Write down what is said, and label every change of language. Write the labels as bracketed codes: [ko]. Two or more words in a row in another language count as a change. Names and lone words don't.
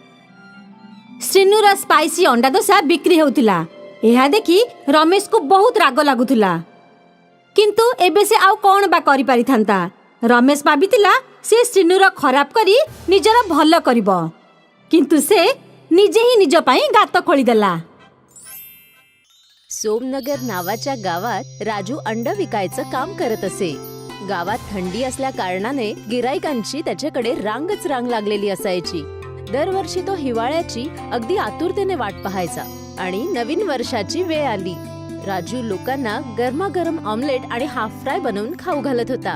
[or] ଶ୍ରୀନୁର ସ୍ପାଇସି ଅଣ୍ଡା ଦୋସା ବିକ୍ରି ହେଉଥିଲା। ଏହା ଦେଖି ରମେଶକୁ ବହୁତ ରାଗ ଲାଗୁଥିଲା। କିନ୍ତୁ ଏବେ ସେ ଆଉ କ'ଣ ବା କରିପାରିଥାନ୍ତା? ରମେଶ ଭାବିଥିଲା ସେ ଶ୍ରୀନୁର ଖରାପ କରି ନିଜର ଭଲ କରିବ। କିନ୍ତୁ ସେ ନିଜେ ହିଁ ନିଜ ପାଇଁ ଗାତ ଖୋଳିଦେଲା। [mr] सोमनगर नावाच्या गावात राजू अंड विकायचं काम करत असे। गावात थंडी असल्या कारणाने गिराईकांची त्याच्याकडे रांगच रांग लागलेली असायची। दरवर्षी तो हिवाळ्याची अगदी आतुरतेने वाट पाहायचा आणि नवीन वर्षाची वेळ आली राजू लोकांना गरमागरम ऑमलेट आणि [en] half fry [mr] बनवून खाऊ घालत होता।